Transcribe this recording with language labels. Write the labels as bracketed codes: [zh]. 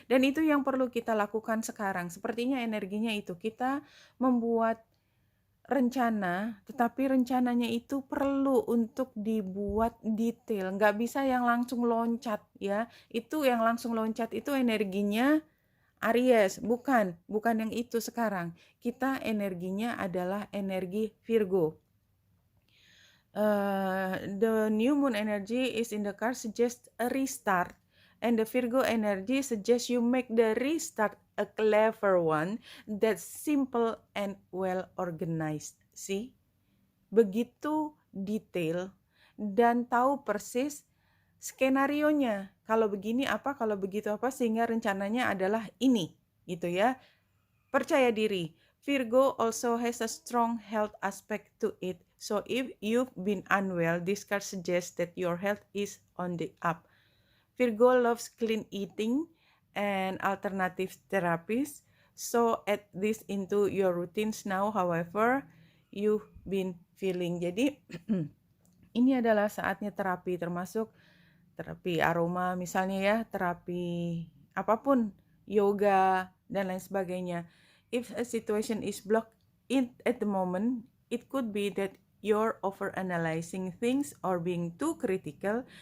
[id] Dan itu yang perlu kita lakukan sekarang. Sepertinya energinya itu, kita membuat rencana, tetapi rencananya itu perlu untuk dibuat detail. Nggak bisa yang langsung loncat, ya. Itu yang langsung loncat itu energinya Aries, bukan yang itu sekarang. Kita energinya adalah energi Virgo. [en] The new moon energy is in the card suggests a restart, and the Virgo energy suggests you make the restart a clever one that's simple and well organized. [id] See? Begitu detail dan tahu persis skenarionya. Kalau begini apa, kalau begitu apa, sehingga rencananya adalah ini, gitu ya. Percaya diri. [en] Virgo also has a strong health aspect to it. So if you've been unwell, this card suggests that your health is on the up. Virgo loves clean eating and alternative therapies. So add this into your routines now, however you've been feeling. [id] Jadi ini adalah saatnya terapi, termasuk terapi aroma misalnya, ya, terapi apapun, yoga dan lain sebagainya. [en] If a situation is blocked at the moment, it could be that you're overanalyzing things or being too critical.